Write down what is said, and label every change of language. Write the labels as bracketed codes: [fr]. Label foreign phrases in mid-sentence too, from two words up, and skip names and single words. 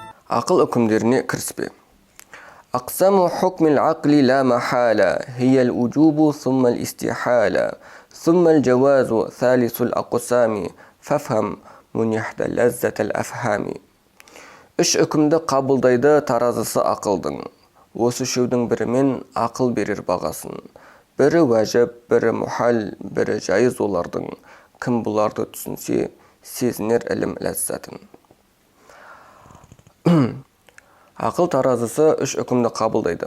[kk] Ақыл үкімдеріне кіріспе. [ar] أقسام حكم العقل لا محالة هي الوجوب ثم الاستحالة ثم الجواز ثالث الأقسام فافهم منحت لذة الأفهام. [kk] Үш үкімді қабылдайды таразысы ақылдың. Осы үшеудің бірімен ақыл берер бағасын. Бірі уәжіп, бірі мұхал, бірі жайыз олардың. Кім бұларды түсінсе, сезінер ілім ләззатын. Ақыл таразысы үш үкімді қабылдайды.